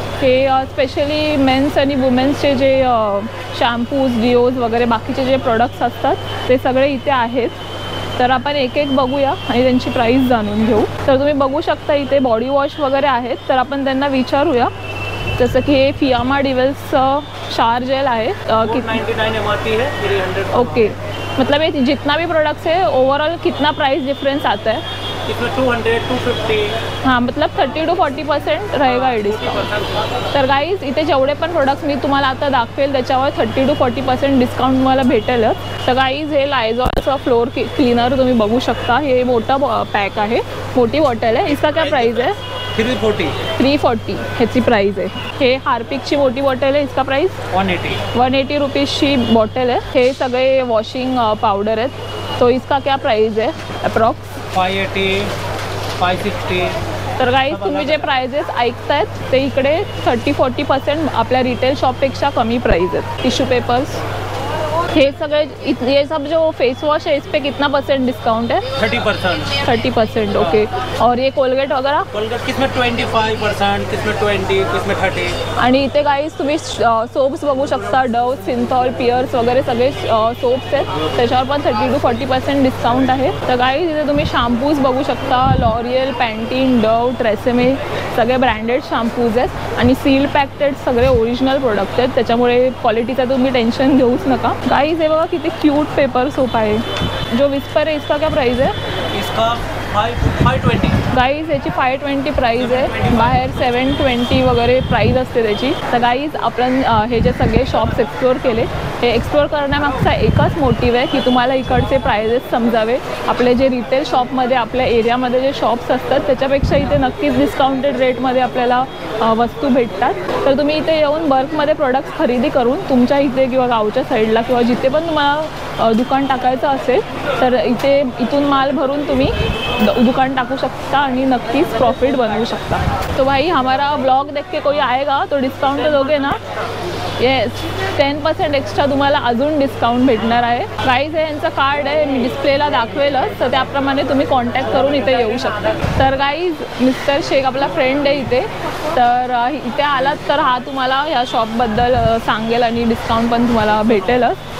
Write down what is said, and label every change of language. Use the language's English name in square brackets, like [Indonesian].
[Marathi] हे specially men's आणि वुमेन्सचे जे शॅम्पूज डिओज वगैरे बाकीचे जे प्रोडक्ट्स असतात ते सगळे इथे आहेत. तर आपण एक एक बघूया आणि त्यांची प्राईस जाणून घेऊ. तर तुम्ही बघू शकता इथे बॉडी वॉश वगैरे आहेत. तर आपण त्यांना विचारूया. जसं की हे फियामा डिवेल्स शार जेल आहे. [Hindi] 99 MRP है, 300. ओके, मतलब ये जितना भी प्रोडक्ट्स है ओवरऑल कितना प्राइस डिफरेंस आता है? इसमें 200, 250. हां, मतलब 30 to 40% रहेगा ये डिस्काउंट. [Marathi] तर गाईज इथे जेवढे पण प्रोडक्ट्स मी तुम्हाला आता दाखवेल त्याच्यावर 30 to 40% डिस्काउंट तुम्हाला भेटेलच. तर गाईज हे लायझॉलचं फ्लोर क्लीनर तुम्ही बघू शकता. हे मोठं पॅक आहे, मोठी बॉटल आहे. [Hindi] इसका क्या प्राइस है? [Marathi] 340 ह्याची प्राइस आहे. हे हार्पिकची मोठी बॉटल आहे. इसका प्राइस 180 रुपीजची बॉटल आहे. हे सगळे वॉशिंग पावडर आहेत. [Hindi] तो इसका क्या प्राइस आहे अप्रॉक्स? 580, 560. [Marathi] तर गाईज तुम्ही जे प्राइजेस ऐकतायत ते इकडे 30-40% आपल्या रिटेल शॉपपेक्षा कमी प्राइस आहेत. टिश्यू पेपर्स हे सगळे [Hindi] ये सब जो फेस वॉश है इस पे कितना % डिस्काउंट है? 30%. ओके. और ये कोलगेट वगैरह? कोलगेट किसमें 25%, किसमें 20, किसमें 30. [Marathi] आणि इथे गाईज तुम्ही सोप्स बघू शकता. डव, सिंथॉल, पियर्स वगैरे सगळे सोप्स आहेत. त्याच्यावर पण 30 to 40% डिस्काउंट आहे. तर गाईज इथे तुम्ही शॅम्पूज बघू शकता. लॉरियल, पॅन्टीन, डव, ट्रेसेमे सगळे ब्रँडेड शॅम्पूज आहेत. आणि सील पॅक्टेड सगळे ओरिजिनल प्रोडक्ट आहेत. त्याच्यामुळे क्वालिटीचं तुम्ही टेन्शन घेऊच नका. गाइस हे बघा किती क्यूट पेपर सोप आहे. [Hindi] जो विस्पर है इसका क्या प्राइस है? इसका 520. [Marathi] गाईज याची 520 प्राइस आहे. बाहेर 720 वगैरे प्राइस असते त्याची. तर गाईज आपण हे जे सगळे शॉप्स एक्सप्लोर केले हे एक्सप्लोर करण्यामागचा एकच मोटिव्ह आहे की तुम्हाला इकडचे प्राइजेस समजावे. आपले जे रिटेल शॉपमध्ये आपल्या एरियामध्ये जे शॉप्स असतात त्याच्यापेक्षा इथे नक्कीच डिस्काउंटेड रेटमध्ये आपल्याला वस्तू भेटतात. तर तुम्ही इथे येऊन बल्कमध्ये प्रोडक्ट्स खरेदी करून तुमच्या इथे किंवा गावच्या साईडला किंवा जिथे पण तुम्हाला दुकान टाकायचं असेल तर इथून माल भरून तुम्ही दुकान टाकू शकता आणि नक्कीच प्रॉफिट बनवू शकता. [Hindi] तो भाई हमारा ब्लॉग देख के कोई आएगा तो डिस्काउंट तो दोगे ना? [Marathi] येस, 10% एक्स्ट्रा तुम्हाला अजून डिस्काउंट भेटणार आहे. गाईज हे यांचं कार्ड आहे, मी डिस्प्लेला दाखवेलच. तर त्याप्रमाणे तुम्ही कॉन्टॅक्ट करून इथे येऊ शकता. तर गाईज मिस्टर शेख आपला फ्रेंड आहे इथे. तर इथे आलात तर हा तुम्हाला ह्या शॉपबद्दल सांगेल आणि डिस्काउंट पण तुम्हाला भेटेलच.